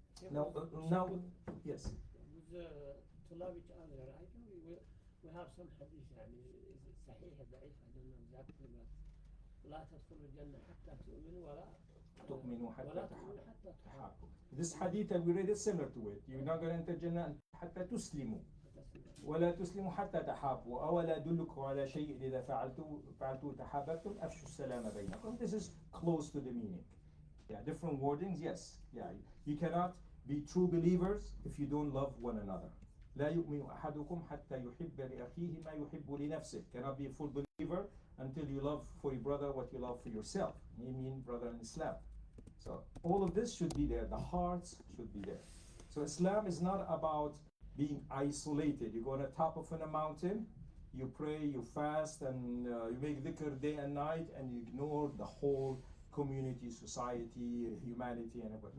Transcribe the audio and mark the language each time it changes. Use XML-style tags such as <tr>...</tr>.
<en>Now, yes. With طلاب each other, I know we have some hadith,</en> <ar>يعني صحيح ضعيف,</ar> <en>I don't know exactly, but</en> <ar>لا تدخلوا الجنة حتى تؤمنوا ولا تؤمنوا حتى ولا تؤمنوا حتى تحابوا.</ar> <en>This hadith that we read is similar to it. You're not going to enter Jannah</en> <ar>حتى تسلموا ولا تسلموا حتى تحابوا أولا أدلكم على شيء إذا فعلتوا تحاببتم أفشوا السلام بينكم.</ar> <en>This is close to the meaning. Yeah, different wordings, yes. Yeah, you cannot be true believers if you don't love one another.</en> <ar>لا يؤمن أحدكم حتى يحب لأخيه ما يحب لنفسه.</ar> <en>Cannot be a full believer until you love for your brother what you love for yourself. You mean brother in Islam. So all of this should be there. The hearts should be there. So Islam is not about being isolated. You go on the top of a mountain, you pray, you fast, and you make dhikr day and night, and you ignore the whole community, society, humanity, and everything.</en>